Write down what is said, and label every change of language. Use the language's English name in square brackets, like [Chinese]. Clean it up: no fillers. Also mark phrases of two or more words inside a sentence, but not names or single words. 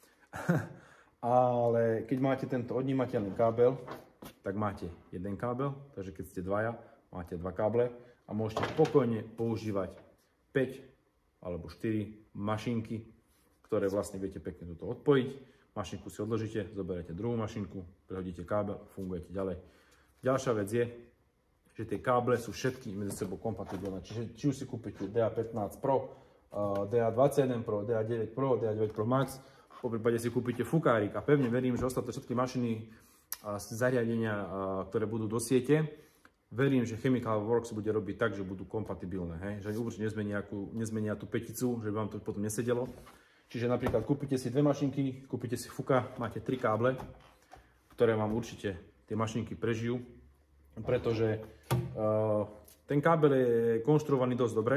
[Slovak] Ale keď máte tento odnímateľný kábel, tak máte jeden kábel, takže keď ste dvaja, máte 2 káble a môžete spokojne používať 5 alebo 4 mašinky, ktoré vlastne viete pekne toto odpojiť. Mašinku si odložíte, zoberiete druhú mašinku, prehodíte kábel a fungujete ďalej. Ďalšia vec je, že tie káble sú všetky medzi sebou kompatibilné. Čiže či už si kúpite DA15 Pro, DA21 Pro, DA9 Pro, DA9 Pro Max, po prípade si kúpite fukárik a pevne verím, že ostatné všetky mašiny z zariadenia, ktoré budú do siete, verím, že Chemical Works bude robiť tak, že budú kompatibilné. Hej? Že určite nezmenia tú peticu, že by vám to potom nesedelo. Čiže napríklad kúpite si 2 mašinky, kúpite si fuka, máte 3 káble, ktoré vám určite tie mašinky prežijú, pretože ten kábel je konštruovaný dosť dobre.